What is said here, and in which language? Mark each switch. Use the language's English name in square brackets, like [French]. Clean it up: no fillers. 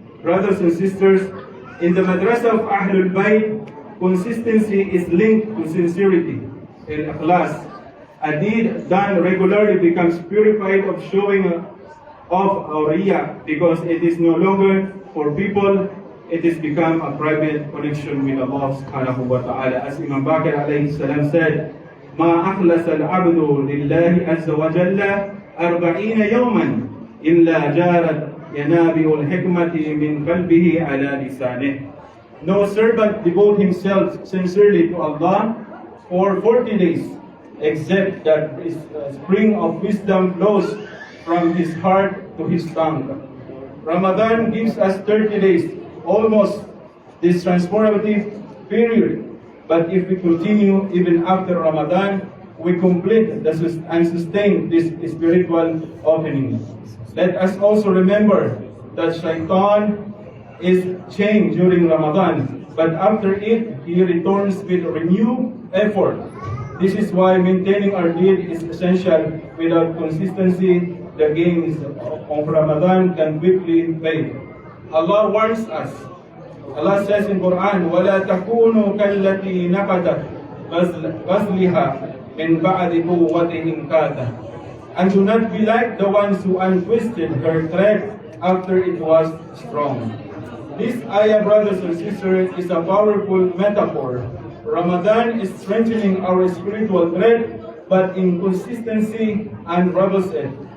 [English] Brothers and sisters, in the madrasa of Ahlul Bayt, consistency is linked to sincerity and ikhlas. A deed done regularly becomes purified of showing of riya, because it is no longer for people, it has become a private connection with Allah subhanahu wa ta'ala. As Imam Bakr alayhi salam said, [Arabic] ما أخلص العبد لله عز وجل 40 يوما إلا جارت ينابع الحكمة من قلبه على لسانه. [English] No servant devote himself sincerely to Allah for 40 days, except that a spring of wisdom flows from his heart to his tongue. Ramadan gives us 30 days, almost this transformative period. But if we continue even after Ramadan, we complete and sustain this spiritual opening. Let us also remember that Shaitan is chained during Ramadan, but after it, he returns with renewed effort. This is why maintaining our deed is essential. Without consistency, the gains of Ramadan can quickly fade. Allah warns us. Allah says in Quran, [Arabic] وَلَا تَكُونُوا كَالَّتِي نَقَدَتْ غَزْلِهَا مِنْ بَعْدِ قُوَّةٍ إِنْكَاثًا. [English] And do not be like the ones who untwisted her thread after it was strong. This ayah, brothers and sisters, is a powerful metaphor. Ramadan is strengthening our spiritual thread, but inconsistency unravels it.